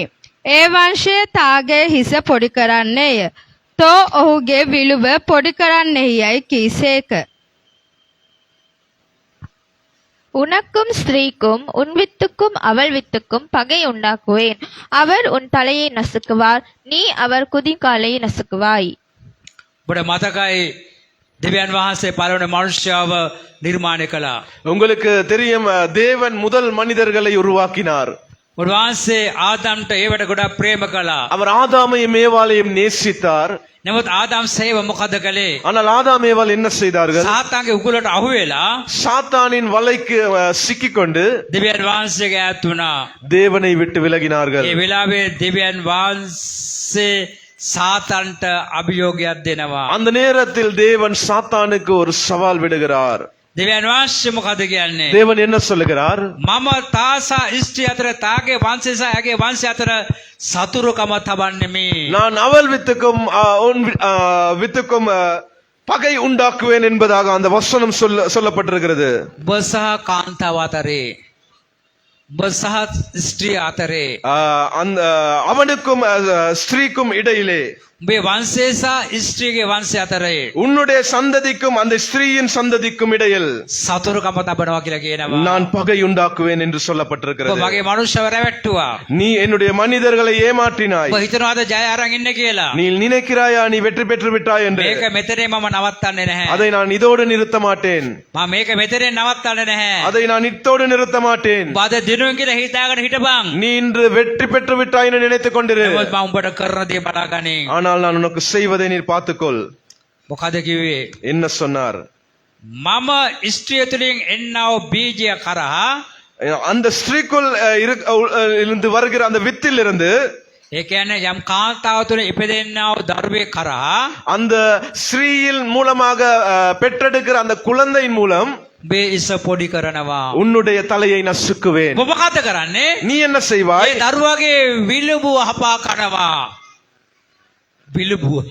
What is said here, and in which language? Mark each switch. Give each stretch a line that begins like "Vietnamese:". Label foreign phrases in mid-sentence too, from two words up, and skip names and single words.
Sinhala: ඒ වංශය තාගේ හිස පොඩි කරන්නේය. තෝ ඔහුගේ විලුව පොඩි කරන්නෙහියයි කීසේක.
Tamil: உனக்கும் ஸ்திரீக்கும் உன் வித்துக்கும் அவள் வித்துக்கும் பகை உண்டாக்குவேன். அவர் உன் தலையை நசுக்குவார், நீ அவர் குதிகாலை நசுக்குவாய்.
Sinhala: ඔබට මතකයි දෙවියන් වහන්සේ පළවෙනි මනුෂ්‍යව නිර්මාණය කළා.
Tamil: உங்களுக்கு தெரியும், தேவன் முதல் மனிதர்களை உருவாக்கினார்.
Sinhala: උන්වහන්සේ ආදම්ට ඒවට ගොඩක් ප්‍රේම කළා.
Tamil: அவர் ஆதாமையும் ஏவாளையும் நேசித்தார்.
Sinhala: නමුත් ආදම් සේව මොකද කළේ?
Tamil: ஆனால் ஆதாம் ஏவாள் என்ன செய்தார்கள்?
Sinhala: සාතාන්ගේ උගලට අහු වෙලා
Tamil: சாத்தானின் வலைக்கு சிக்கிக்கொண்டு
Sinhala: දෙවියන් වහන්සේගේ ඈත් වුණා.
Tamil: தேவனை விட்டு விலகினார்கள்.
Sinhala: ඒ වෙලාවේ දෙවියන් වහන්සේ සාතන්ට අභියෝගයක් දෙනවා.
Tamil: அந்த நேரத்தில் தேவன் சாத்தானுக்கு ஒரு சவால் விடுகிறார்.
Sinhala: දෙවියන් වහන්සේ මොකද කියන්නේ?
Tamil: தேவன் என்ன சொல்லுகிறார்?
Sinhala: මම තාසා ස්ත්‍රී අතර තාගේ වංශය සහ ඇගේ වංශය අතර සතුරුකම තබන්නෙමි.
Tamil: நான் அவள் வித்துக்கும் உன் வித்துக்கும் பகை உண்டாக்குவேன் என்பதாக அந்த வசனம் சொல்லப்பட்டிருக்கிறது.
Sinhala: ඔබ සහ කාන්තාව අතරේ, ඔබ සහ ස්ත්‍රී අතරේ,
Tamil: அந்த அவனுக்கும் ஸ்திரீக்கும் இடையிலே,
Sinhala: උඹේ වංශය සහ ස්ත්‍රීගේ වංශය අතරේ
Tamil: உன்னுடைய சந்ததிக்கும் அந்த ஸ்திரீயின் சந்ததிக்கும் இடையில்
Sinhala: සතුරුකම තබනවා කියලා කියනවා.
Tamil: நான் பகை உண்டாக்குவேன் என்று
Sinhala: ඔබ
Tamil: சொல்லப்பட்டிருக்கிறது.
Sinhala: මගේ මනුෂ්‍යව රැවට්ටුවා.
Tamil: நீ என்னுடைய மனிதர்களை ஏமாற்றினாய்.
Sinhala: ඔබ හිතනවාද ජය අරන් ඉන්නේ කියලා?
Tamil: நீ நினைக்கிறாயா நீ வெற்றி பெற்று விட்டாய் என்று?
Sinhala: මේක මෙතනේ මම නවත්තන්නේ නැහැ.
Tamil: அதை நான் இதோடு நிறுத்த மாட்டேன்.
Sinhala: මම මේක මෙතනේ නවත්තන්නේ නැහැ.
Tamil: அதை நான் இத்தோடு நிறுத்த மாட்டேன்.
Sinhala: ඔබ අද දිනුවෙන් කියලා හිතාගෙන හිටපන්.
Tamil: நீ இன்று வெற்றி பெற்று விட்டாய் என்று நினைத்துக் கொண்டிரு.
Sinhala: නමුත් මම උඹට කරන දේ බලාගනින්.
Tamil: ஆனால் நான் உனக்கு செய்வதை நீர் பார்த்துக்கொள்.
Sinhala: මොකද කිව්වේ?
Tamil: என்ன சொன்னார்?
Sinhala: මම ස්ත්‍රිය තුළින් එන්නව බීජය කරහා,
Tamil: அந்த ஸ்திரீக்குள் இருந்து வருகிற அந்த வித்தில் இருந்து,
Sinhala: ඒ කියන්නේ යම් කාන්තාව තුළ ඉපදෙන්නව දරුවේ කරහා
Tamil: அந்த ஸ்திரீயின் மூலமாக பெற்றெடுக்கிற அந்த குழந்தையின் மூலம்
Sinhala: උඹේ ඉස පොඩි කරනවා.
Tamil: உன்னுடைய தலையை நசுக்குவேன்.
Sinhala: ඔබ මොකද කරන්නේ?
Tamil: நீ என்ன செய்வாய்?
Sinhala: ඒ දරුවාගේ විලුඹුව හපා කනවා. විලුඹුව.